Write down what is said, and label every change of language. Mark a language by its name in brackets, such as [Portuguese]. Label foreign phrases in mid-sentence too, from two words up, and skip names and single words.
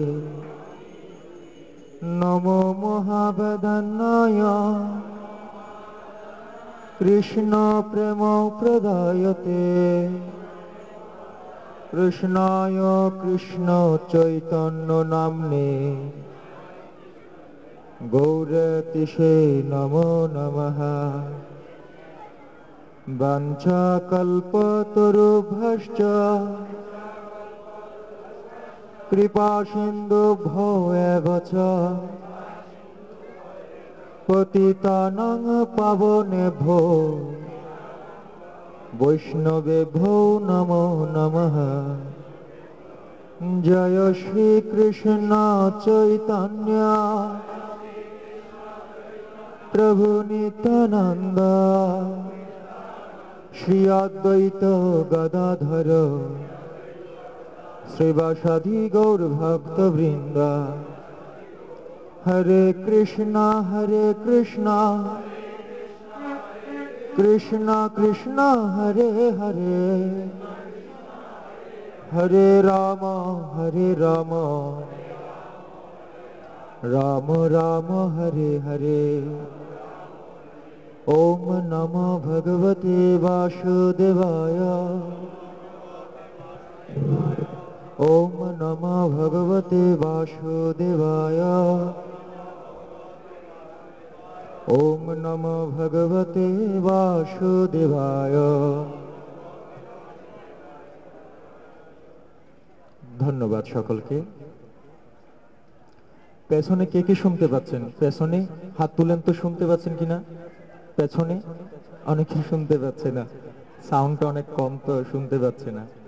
[Sanskrit] নমো মহাবদনায় কৃষ্ণ প্রেম প্রদায়তে কৃষ্ণায় কৃষ্ণ চৈতন্য নাম্নে গৌরতিশে নমো নমঃ। বাঞ্ছাকল্পতরুভ্যশ্চ কৃপাসিন্ধুভ্যো এব চ পতিতানাং পাবনেভ্যো বৈষ্ণবেভ্যো নমো নমঃ। জয় শ্রীকৃষ্ণ চৈতন্য প্রভু নিত্যানন্দ শ্রী অদ্বৈত গদাধর শ্রীবাসাদি গৌর ভক্তবৃন্দ। হরে কৃষ্ণ কৃষ্ণ কৃষ্ণ হরে হরে হরে রাম রাম রাম হরে হরে। ওম নমো ভগবতে বাসুদেবায় ওম নমো ভগবতে বাসুদেবায় ওম নমো ভগবতে বাসুদেবায়। [Bangla] ধন্যবাদ সকলকে। পেছনে কে কে শুনতে পাচ্ছেন? পেছনে হাত তুলেন তো, শুনতে পাচ্ছেন কিনা? পেছনে অনেকে শুনতে পাচ্ছে না, সাউন্ডটা অনেক কম তো শুনতে পাচ্ছে না।